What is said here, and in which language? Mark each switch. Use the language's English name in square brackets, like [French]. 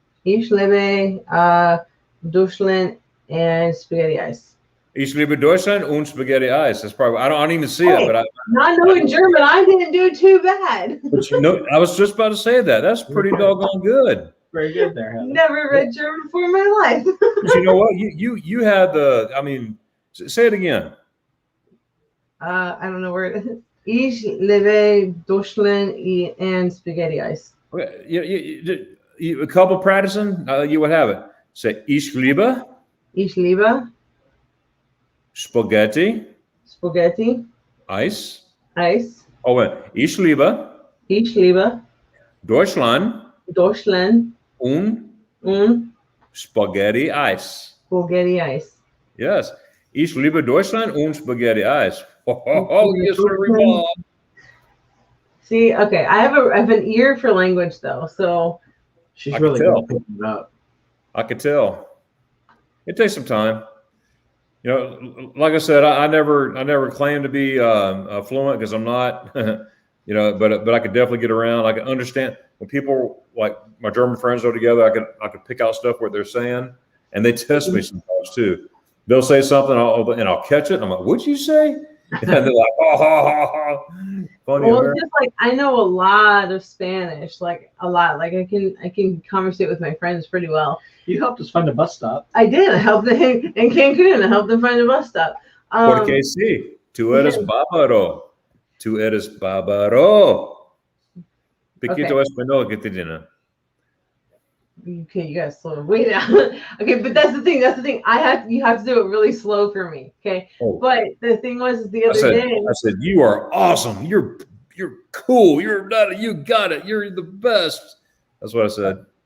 [German] Ich liebe Deutschland [English] and spaghetti ice. [German] Ich liebe Deutschland und spaghetti ice. [English] That's probably I don't even see it, but not knowing German, I didn't do too bad. But I was just about to say that. That's pretty doggone good. Very good there, Heather. Never read German before in my life. But you know what? You had the. I mean, say it again. I don't know where it is. [German] Ich liebe Deutschland [English] and spaghetti ice. Okay, you a couple practicing, you would have it. Say [German] Ich liebe [English] spaghetti ice. Oh wait, [German] Ich liebe Deutschland und spaghetti ice. [English] Yes, [German] Ich liebe Deutschland und spaghetti ice. [English] Oh, yes, sir. See, okay, I have an ear for language though, so she's really good picking it up. I could tell. It takes some time. You know, like I said, I never claimed to be fluent because I'm not. You know, but I could definitely get around. I can understand when people like my German friends go together. I could pick out stuff what they're saying, and they test me sometimes too. They'll say something, and I'll catch it. And I'm like, "What'd you say?" And they're like, "Oh, funny." Well, it's just like I know a lot of Spanish, like a lot. Like I can conversate with my friends pretty well. You helped us find a bus stop. I did. I helped them in Cancun. I helped them find a bus stop. [Spanish] Porque sí, tú eres bárbaro. Tú eres bárbaro. Piquito español que te llena. [English] Okay, you guys slow way down. Okay, but that's the thing. You have to do it really slow for me. Okay. Oh. But the thing was the other day. I said, you are awesome. You're cool. You got it. You're the best. That's what I said.